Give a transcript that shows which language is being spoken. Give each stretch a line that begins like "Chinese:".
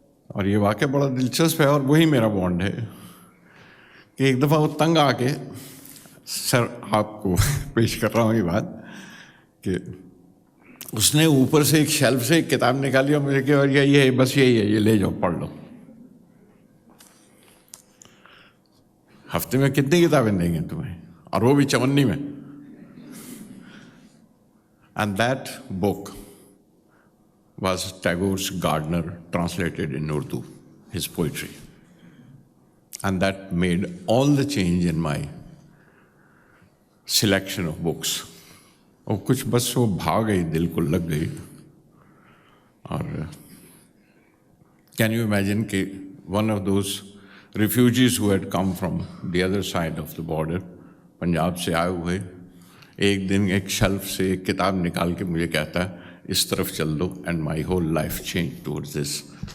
Hindi: और ये वाक़या बड़ा दिलचस्प है और वही मेरा बॉन्ड है कि एक दफ़ा वो तंग आके, सर आपको पेश कर रहा हूँ ये बात, कि उसने ऊपर से एक शेल्फ से एक किताब निकाली और मुझे कहा, ये है, बस यही है, ये ले जाओ पढ़ लो. हफ्ते में कितनी किताबें देंगे तुम्हें, और वो भी चवन्नी में.
English: And that book was Tagore's Gardener, translated in Urdu, his poetry. And that made all the change in my selection of books.
Hindi: और कुछ बस वो भाग गई, दिल को लग गई. और
English: can you imagine
Hindi: कि
English: one of those refugees who had come from the other side of the border,
Hindi: Punjab से आए हुए, एक दिन एक शेल्फ से एक किताब निकाल के मुझे कहता है, इस तरफ चल दो,
English: And my whole life change towards this.